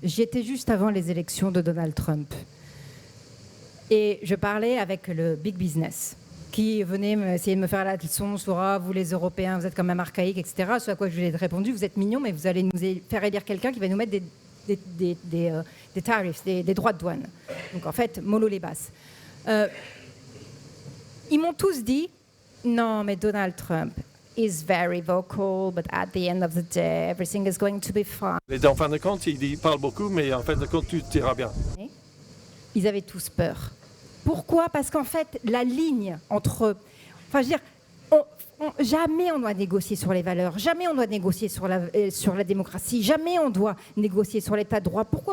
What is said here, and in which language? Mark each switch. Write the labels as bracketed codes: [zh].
[fr] J'y étais juste avant les élections de Donald Trump. Et je parlais avec le big business, qui venait essayer de me faire la leçon sur vous les Européens, vous êtes quand même archaïques, etc. Ce à quoi je lui ai répondu, vous êtes mignons, mais vous allez nous faire élire quelqu'un qui va nous mettre des tarifs, des droits de douane. Donc en fait, mollo les basses. Ils m'ont tous dit, non mais [en] Donald Trump is very vocal, but at the end of the day, everything is going to be fine. [fr] Et en fin de compte, il parle beaucoup, mais en fin de compte, tout ira bien. Ils avaient tous peur. Pourquoi ? Parce qu'en fait, la ligne entre... Enfin, je veux dire, jamais on doit négocier sur les valeurs, jamais on doit négocier sur la démocratie, jamais on doit négocier sur l'état de droit. Pourquoi ?